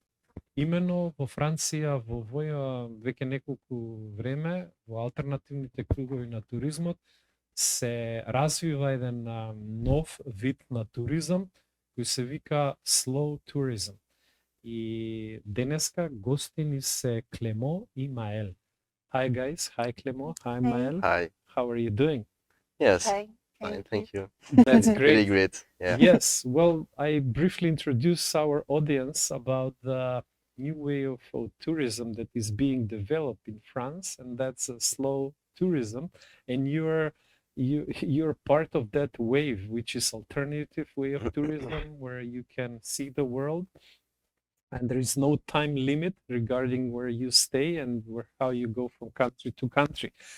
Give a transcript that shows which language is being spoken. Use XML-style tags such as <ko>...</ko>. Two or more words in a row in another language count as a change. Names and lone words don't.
<mk>Имено во Франција во овоја веќе неколку време во алтернативните кругови на туризмот се развива еден нов вид на туризам кој се вика</mk> <en>slow tourism.</en> <mk>И денеска гости ни се Клемо и Мавел.</mk> <en>Hi guys, hi Клемо, hi Mavел. Hi. How are you doing? Yes. Hi. Fine, thank you. That's Really great. great. Yeah. Yes, well, I briefly introduce our audience about the new way of tourism that is being developed in France, and that's a slow tourism. And you're part of that wave, which is alternative way of tourism, where you can see the world, and there is no time limit regarding where you stay and how you go from country to country.</en>